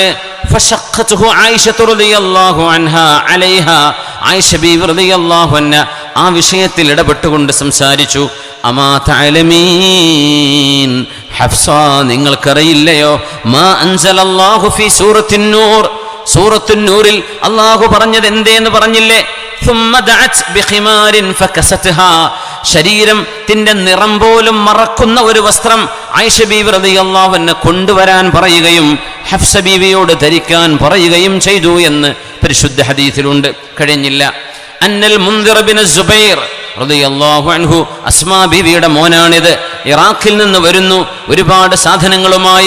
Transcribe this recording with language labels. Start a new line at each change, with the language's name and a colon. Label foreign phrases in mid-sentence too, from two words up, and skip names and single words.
Arabic: فشقته عائشة رضي الله عنها عليها,
Malayalam: ആയിഷ ബീവി
Arabic: رضي الله عنها
Malayalam: ആ വിഷയത്തിൽ ഇടപെട്ടുകൊണ്ട് സംസാരിച്ചു.
Arabic: أما تعلمين,
Malayalam: ഹഫ്സ നിങ്ങൾക്കറിയില്ലയോ,
Arabic: ما أنزل الله في سورة النور,
Malayalam: സൂറത്തുൻ നൂറിൽ അല്ലാഹു പറഞ്ഞത് എന്തേന്ന് പറഞ്ഞില്ലേ?
Arabic: ثم دعت بخمار فكستها,
Malayalam: ശരീരത്തിന്റെ നിറം പോലും മറക്കുന്ന ഒരു വസ്ത്രം ആയിഷ ബീവി
Arabic: رضي الله عنها
Malayalam: കൊണ്ടുവരാൻ പറയുകയും ഹഫ്സ ബീവിയോട് ധരിക്കാൻ പറയുകയും ചെയ്തു എന്ന് പരിശുദ്ധ ഹദീസിലുണ്ട്. കഴിഞ്ഞില്ല.
Arabic: أن المنذر بن الزبير رضي الله عنه,
Malayalam: അസ്മാ ബീവിയുടെ മോനാണിത്, ഇറാഖിൽ നിന്ന് വരുന്നു ഒരുപാട് സാധനങ്ങളുമായി.